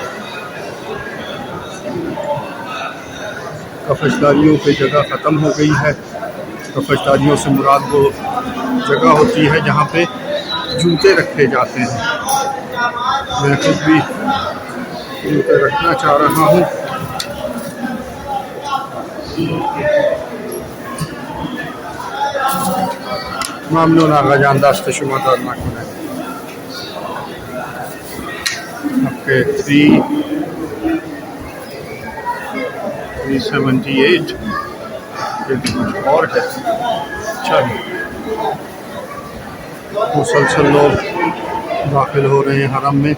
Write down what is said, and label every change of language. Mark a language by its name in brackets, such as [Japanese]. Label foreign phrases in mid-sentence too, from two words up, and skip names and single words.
[Urdu] کفش‌داریوں پے جگہ ختم ہو گئی ہے. کفش‌داریوں سے مراد وہ جگہ ہوتی ہے جہاں پے جوتے رکھے جاتے ہیں. میں خود بھی جوتے رکھنا چاہ رہا ہوں. [Persian] ممنون آقا جان، دست شما در نکنه. [Urdu] آپ کے 378 یہ بھی کچھ اور ہے. چلیے، مسلسل لوگ داخل ہو رہے ہیں حرم میں.